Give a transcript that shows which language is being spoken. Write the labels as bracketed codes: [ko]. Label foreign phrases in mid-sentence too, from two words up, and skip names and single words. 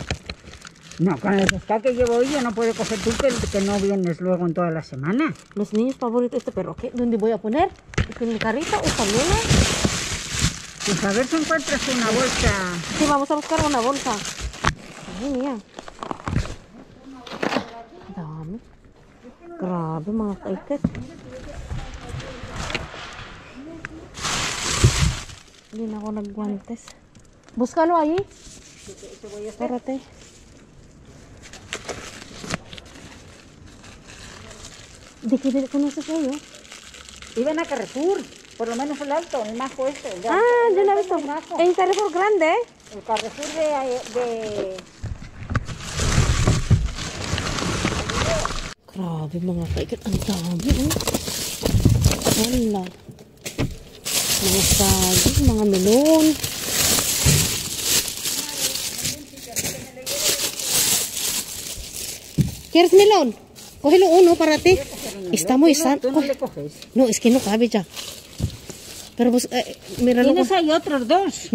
[es] No, con el pescado que llevo hoy yo no puedo coger tú que no vienes luego en toda la semana. Los niños favoritos este perro. ¿Qué? ¿Dónde voy a poner? ¿En mi carrito o también? Pues a ver si encuentras una bolsa. Sí, vamos a buscar una bolsa. Madre mía. [tl] Dami. Grabe mga kaiket. Hindi na ako nagguantes. [es] Búscalo ahí. Espérate. ¿De qué conoces ellos? Iban a Carrefour, por lo menos el alto, el majo este. El Ah, yo lo he visto. el majo. En Carrefour grande, ¿eh? El Carrefour de... [tl] Grabe mga kaiket. Ang dami, eh. Wala. Mga saging, mga melon. [es] ¿Quieres melón? Cógelo uno para ti. Está muy sano. ¿Tú no le coges? No, es que no cabe ya. Pero pues, míralo. ¿Tienes ahí otros dos?